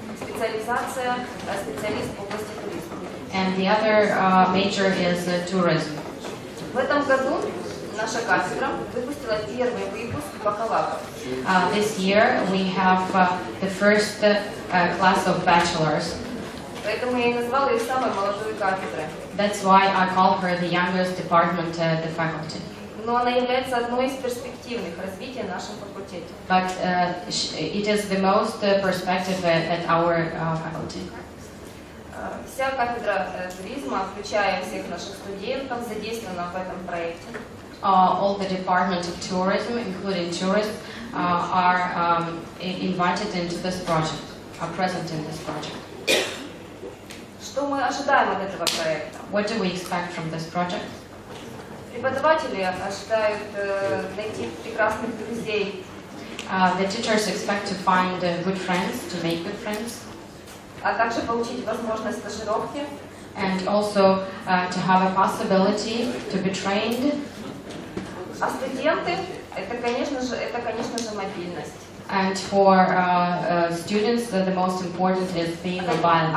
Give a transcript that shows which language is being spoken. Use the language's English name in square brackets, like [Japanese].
[Russian] Специализация, специалист в области туризма. [English] And the other major is tourism. [Russian] В этом году наша кафедра выпустила первый выпуск бакалавров. [English] This year we have the first class of bachelors. [Russian] Поэтому я и назвала ее самой молодой кафедрой. [English] That's why I call her the youngest department at the faculty. [Russian] Но она является одной из перспективных развития в нашем факультете. [English] But it is the most perspective at our faculty. [Russian] Вся кафедра туризма, включая всех наших студентов, задействована в этом проекте. [English] All the department of tourism, including tourists, are invited into this project, are present in this project. [Russian] Что мы ожидаем от этого проекта? [English] What do we expect from this project? [Russian] Преподаватели ожидают найти прекрасных друзей. [English] The teachers expect to find good friends, to make good friends. [Russian] А также получить возможность стажировки. [English] And also to have a possibility to be trained. [Russian] А студенты это, конечно же, мобильность. [English] And for students, the most important is being mobile.